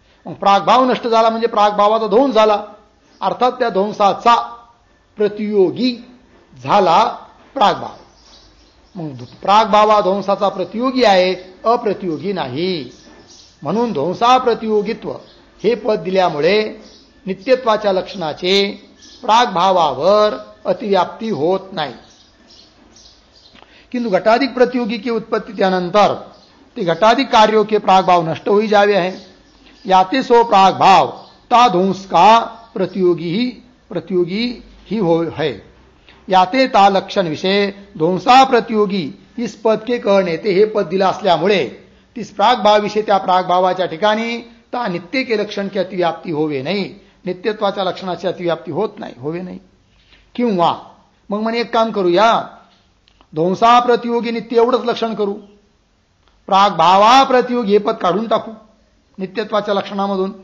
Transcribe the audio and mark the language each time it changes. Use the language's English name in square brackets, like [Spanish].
[Marathi] मग प्रागभाव नष्ट झाला म्हणजे प्रागभावाचा ध्वंस झाला, अर्थात त्या ध्वंसाचा प्रतियोगी झाला प्रागभाव. मग प्रागभावा ध्वंसाचा प्रतियोगी आहे, अप्रतियोगी नाही. म्हणून ध्वंसाप्रतियोगित्व हे पद दिल्यामुळे नित्यत्वाच्या लक्षणाचे प्रागभावावर अतिव्याप्ती होत नाही. [Hindi] किंतु घटाधिक प्रतियोगी की उत्पत्ति त्यानंतर ते घटाधिक कार्यों के प्रागभाव नष्ट हो जावे हैं. याते सो प्रागभाव ता ध्वंस का प्रतियोगी ही हो है. याते ता लक्षण विषय ध्वंसा प्रतियोगी इस पद के कहणे, ते [Marathi] हे पद दिला असल्यामुळे [Hindi] तीस प्रागभाव विषय [Marathi] त्या प्रागभावाच्या ठिकाणी [Hindi] ता नित्य के लक्षण की अतिव्याप्ती होवे नाही, [Marathi] नित्यत्वाच्या लक्षणाची अतिव्याप्ती होत नाही, [Hindi] होवे नाही. [Marathi] किंवा मग म्हणे एक काम करूया, ध्वंसा प्रतियोगी नित्य एवढंच लक्षण करू, प्रागभावा प्रतियोगी हे पद काढून टाकू नित्यत्वाच्या लक्षणामधून.